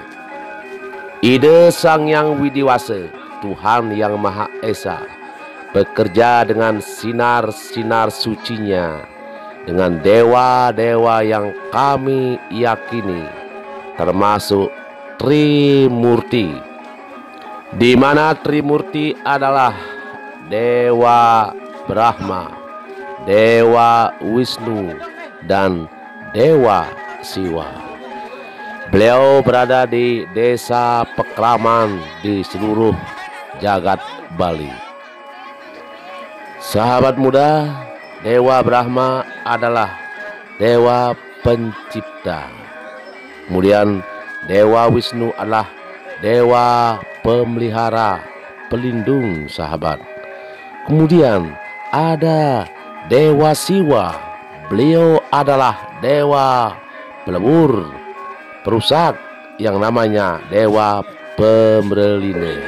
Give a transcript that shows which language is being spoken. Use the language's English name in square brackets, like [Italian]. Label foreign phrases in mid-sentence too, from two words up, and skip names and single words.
[Indonesian] Ida Sang Hyang Widiwasa, Tuhan yang Maha Esa, bekerja dengan sinar-sinar sucinya, dengan dewa-dewa yang kami yakini, termasuk Trimurti, di mana Trimurti adalah Dewa Brahma, Dewa Wisnu, dan Dewa Siwa. Beliau berada di desa Pekraman di seluruh jagat Bali. Sahabat muda, Dewa Brahma adalah Dewa Pencipta. Kemudian Dewa Wisnu adalah dewa pemelihara, pelindung, sahabat. Kemudian ada Dewa Siwa, beliau adalah dewa pelebur, perusak, yang namanya dewa pemberline.